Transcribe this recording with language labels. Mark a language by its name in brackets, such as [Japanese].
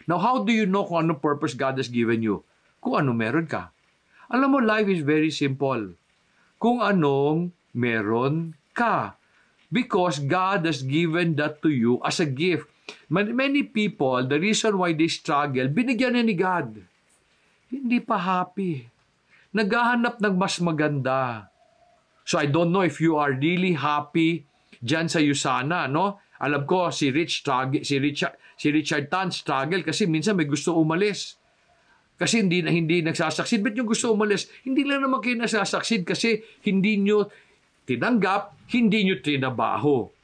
[English] Now, how do you know [Filipino] kung anong [English] purpose God has given you? [Filipino] Kung ano meron ka. Alam mo, [English] life is very simple. [Filipino] Kung anong meron ka. [English] Because God has given that to you as a gift. Many people, the reason why they struggle, [Filipino] binigyan ni God. Hindi pa happy. Naghahanap ng mas maganda. [English] So I don't know if you are really happy [Filipino] dyan sa [English] Usana, no? [Filipino] Alam ko si Richard Tan struggle kasi minsan may gusto umalis. Kasi hindi nagsasucceed. Ba't yung gusto umalis? Hindi lang naman kayo nagsasucceed kasi hindi nyo tinanggap, hindi nyo trinabaho.